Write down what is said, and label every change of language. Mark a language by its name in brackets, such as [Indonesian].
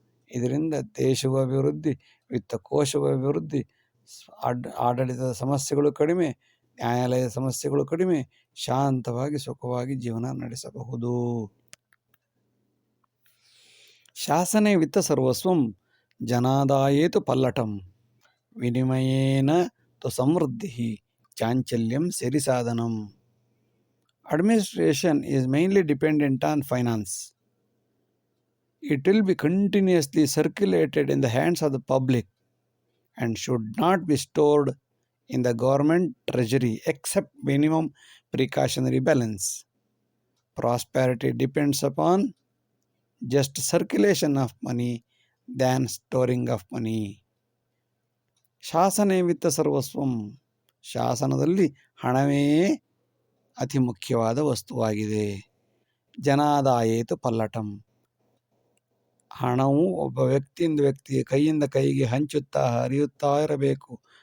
[Kannada] ಇದರಿಂದ ದೇಶವು ಅಭಿವೃದ್ಧಿ, ವಿತ್ತಕೋಶವು ಅಭಿವೃದ್ಧಿ, ಆಡಳಿತದ ಸಮಸ್ಯೆಗಳು ಕಡಿಮೆ, ನ್ಯಾಯಾಲಯದ ಸಮಸ್ಯೆಗಳು ಕಡಿಮೆ, ಶಾಂತವಾಗಿ ಸುಖವಾಗಿ ಜೀವನ ನಡೆಸಬಹುದು. [Sanskrit] ಶಾಸನೆ ವಿತ್ತ ಸರ್ವಸ್ವಂ ಜನಾದಾಯೇತು ಪಲ್ಲಟಂ ವಿನಿಮಯೇನ ತು ಸಮೃದ್ಧಿ ಚಾಂಚಲ್ಯಂ ಸಿರಿಸಾಧನಂ. [English] Administration is mainly dependent on finance. It will be continuously circulated in the hands of the public and should not be stored in the government treasury except minimum precautionary balance. Prosperity depends upon just circulation of money than storing of money. [Sanskrit] ಶಾಸನೆ ವಿತ್ತ ಸರ್ವಸ್ವಂ, [Kannada] ಶಾಸನದಲ್ಲಿ ಹಣವೇ ಅತಿ ಮುಖ್ಯವಾದ ವಸ್ತುವಾಗಿದೆ. [Sanskrit] ಜನಾದಾಯೇತು ಪಲ್ಲಟಂ, [Kannada] ಹಣವು ಒಬ್ಬ ವ್ಯಕ್ತಿಯಿಂದ ವ್ಯಕ್ತಿಗೆ ಕೈಯಿಂದ ಕೈಗೆ ಹಂಚುತ್ತಾ ಹರಿಯುತ್ತಾ ಇರಬೇಕು.